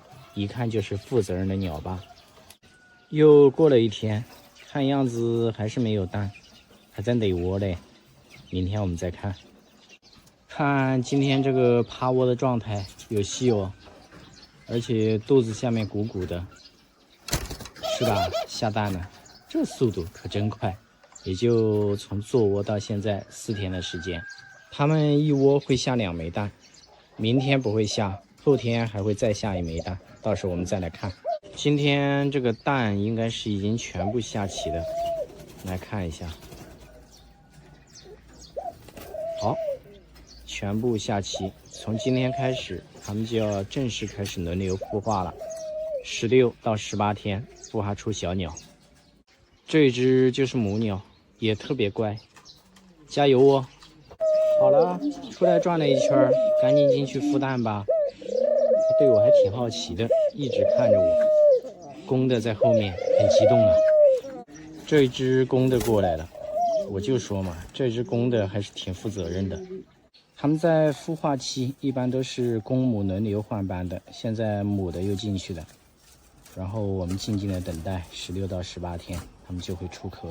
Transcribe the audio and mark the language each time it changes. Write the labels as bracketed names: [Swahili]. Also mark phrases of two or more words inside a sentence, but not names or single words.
[Chinese] 一看就是負責任的鳥吧。又過了1天，看樣子還是沒有蛋，還在壘窩嘞。明天我們再看。看今天這個趴窩的狀態有戲哦，而且肚子下面鼓鼓的，是吧？下蛋了，這速度可真快，也就從做窩到現在4天的時間。他們一窩會下2枚蛋，明天不會下，後天還會再下1枚蛋，到時候我們再來看。今天這個蛋應該是已經全部下齊了，來看一下。好，全部下齊。從今天開始，他們就要正式開始輪流孵化了。16到18天孵化出小鳥。這一隻就是母鳥，也特別乖，加油哦！好了，出來轉了一圈，趕緊進去孵蛋吧。它對我還挺好奇的，一直看着我。公的在後面很激動啊。這一隻公的過來了。我就說嘛，這只公的還是挺負責任的。他們在孵化期一般都是公母輪流換班的，現在母的又進去了，然後我們靜靜的等待16到18天，他們就會出殼。